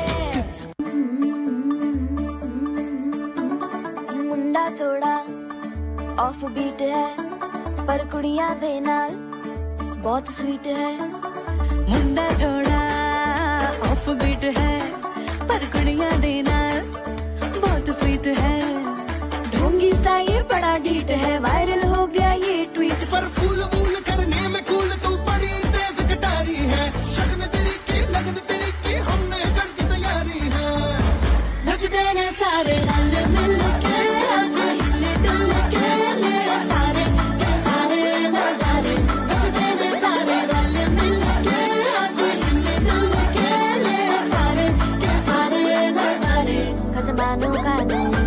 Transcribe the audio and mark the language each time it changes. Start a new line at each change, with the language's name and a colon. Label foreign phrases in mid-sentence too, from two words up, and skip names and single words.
Punjabi: ਮੁੰਡਾ ਥੋੜ੍ਹਾ
English: off beat
Punjabi: ਹੈ, ਪਰ ਕੁੜੀਆਂ ਦੇ ਨਾਲ ਬਹੁਤ ਸਵੀਟ ਹੈ। ਮੁੰਡਾ ਥੋੜ੍ਹਾ
English: off beat
Punjabi: ਹੈ, ਪਰ ਕੁੜੀਆਂ ਦੇ ਨਾਲ ਬਹੁਤ ਸਵੀਟ ਹੈ।
Hindi: ढोंगी सा ये बड़ा ढीठ है, वायरल हो गया ये ट्वीट। पर फूल वूल करने में कूल तू बड़ी तेज कटारी है, शगन तेरी की लगन तेरी की हमने कर की तैयारी है।
Punjabi: ਨੱਚਦੇ ਨੇ ਸਾਰੇ ਰਲ ਮਿਲ ਕੇ,
Hindi: आज हिले डुल के ले सारे के सारे नजारे।
Punjabi: ਨੱਚਦੇ ਨੇ ਸਾਰੇ ਰਲ ਮਿਲ ਕੇ,
Hindi: आज हिले डुल के ले सारे के सारे नजारे। खजमानों का नहीं।